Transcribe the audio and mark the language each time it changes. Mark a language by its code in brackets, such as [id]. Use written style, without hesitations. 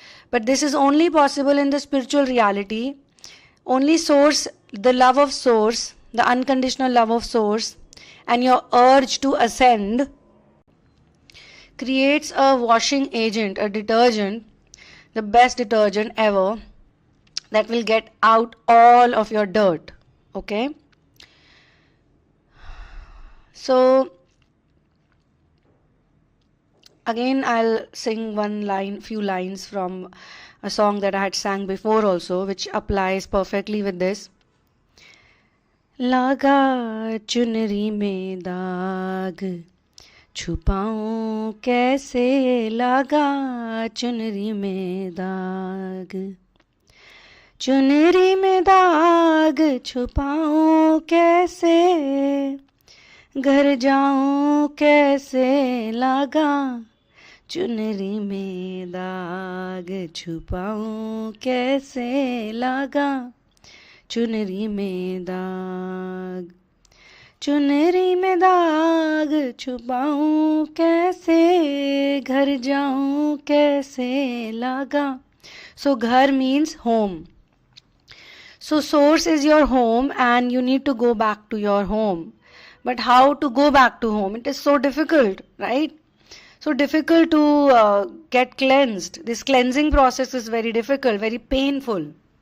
[en] But this is only possible in the spiritual reality. Only source, the love of source, the unconditional love of source, and your urge to ascend creates a washing agent, a detergent, the best detergent ever, that will get out all of your dirt. Okay? So again, I'll sing few lines from a song that I had sang before also, which applies perfectly with this. [hi] लागा चुनरी में दाग, छुपाऊं कैसे, लागा चुनरी में दाग, चुनरी में दाग छुपाऊं कैसे, घर जाऊं कैसे, लागा चुनरी में दाग छुपाऊं कैसे, लागा चुनरी में दाग, चुनरी में दाग छुपाऊं कैसे, घर जाऊं कैसे, लागा. [en] So ghar means home. So source is your home, and you need to go back to your home. But how to go back to home? It is so difficult, right? So difficult to get cleansed. This cleansing process is very difficult, very painful.